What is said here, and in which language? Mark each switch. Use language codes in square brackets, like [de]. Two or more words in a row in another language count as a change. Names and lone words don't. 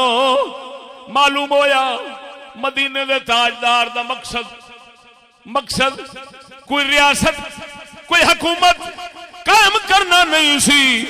[pa] معلوم ہویا مدینے دے تاجدار دا مقصد کوئی ریاست کوئی حکومت قائم کرنا نہیں سی.